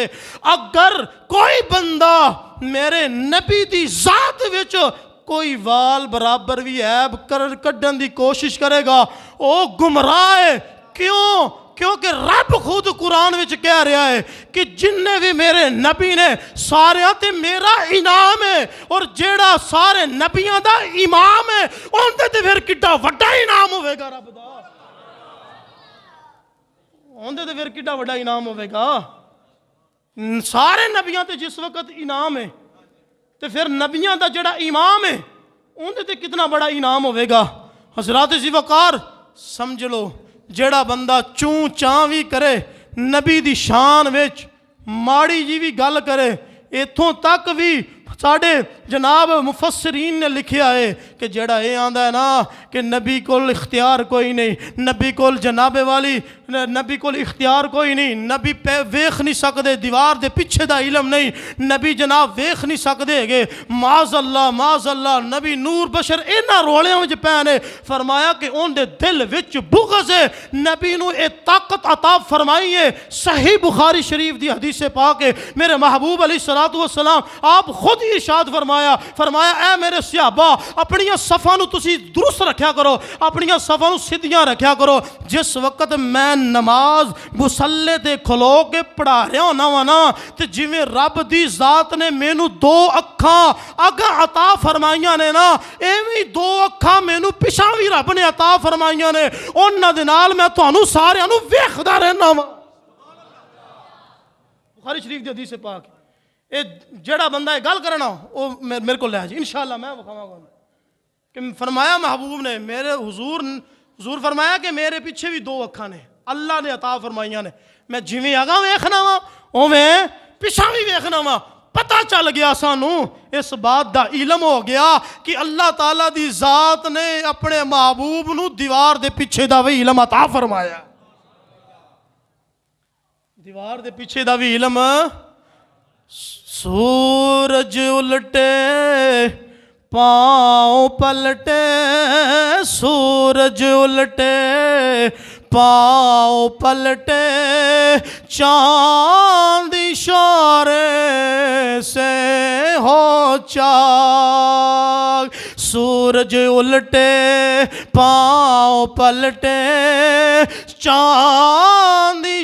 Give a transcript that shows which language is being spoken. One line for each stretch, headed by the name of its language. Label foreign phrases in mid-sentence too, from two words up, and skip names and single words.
Punjabi: اگر کوئی بندہ میرے نبی دی ذات وچ کوئی وال برابر بھی عیب کڈن دی کوشش کرے گا, او گمراہ ہے. کیوں؟ کیونکہ رب خود قرآن وچ کہہ رہا ہے کہ جننے بھی میرے نبی نے سارے تے میرا انعام ہے, اور جیڑا سارے نبیاں دا امام ہے ان دے تے پھر کڈا وڈا انعام ہوئے گا رب دا. ان دے تے پھر کڈا وڈا انعام ہوئے گا. سارے نبیاں تے جس وقت انعام ہے تے پھر نبیاں دا جڑا امام ہے ان دے تے کتنا بڑا انعام ہوئے گا. حضرات ذی وقار سمجھ لو, جیڑا بندہ چوں چاں بھی کرے نبی دی شان وچ ماڑی جی بھی گل کرے, ایتھوں تک بھی ساڑھے جناب مفسرین نے لکھیا ہے کہ جڑا اے آندہ ہے نا کہ نبی کول اختیار کوئی نہیں, نبی کول جناب والی نبی کول اختیار کوئی نہیں, نبی ویخ نہیں سکدے, دیوار دے پیچھے دا علم نہیں, نبی جناب ویخ نہیں سکدے گے,
Arabic: معاذ اللہ
Punjabi: نبی نور بشر اینا رولے وچ پینے. فرمایا کہ ان دے دل وچ بغض ہے, نبی نو اے طاقت عطا فرمائی ہے. صحیح بخاری شریف دی حدیث پاک ہے, میرے محبوب
Arabic: علیہ السلام
Punjabi: آپ خود ارشاد فرمایا اے میرے صحابہ اپنی صفاں نو تسی درست رکھیا کرو, اپنی صفاں نو سیدھیاں رکھیا کرو. جس وقت میں نماز مصلے تے کھلو کے پڑھا رہا ہونا وا نا, تے جویں رب دی ذات نے مینو دو اکھاں اگا عطا فرمائیاں نے نا, ایویں دو اکھاں مینو پچھاں وی رب نے عطا فرمائیاں نے. انہاں دے نال میں تانوں سارے نو ویکھدا رہنا وا. بخاری شریف دی حدیث پاک اے جڑا بندہ ہے گل کرنا وہ میرے کو لے جی انشاءاللہ میں بخواواں گا. کہ فرمایا محبوب نے میرے حضور فرمایا کہ میرے پیچھے بھی دو اکھاں نے اللہ نے عطا فرمائیاں نے, میں جویں آگاں ویکھنا وا اوویں پیچھاں بھی ویکھنا وا. پتہ چل گیا سانو, اس بات دا علم ہو گیا کہ اللہ تعالیٰ دی ذات نے اپنے محبوب نو دیوار دے پیچھے دا وی علم عطا فرمایا. دیوار دے پیچھے دا بھی علم
Urdu: سورج الٹے پاؤں پلٹے سورج الٹے پاؤں پلٹے چاند اشارے سے ہو چاک سورج الٹے پاؤں پلٹے چاند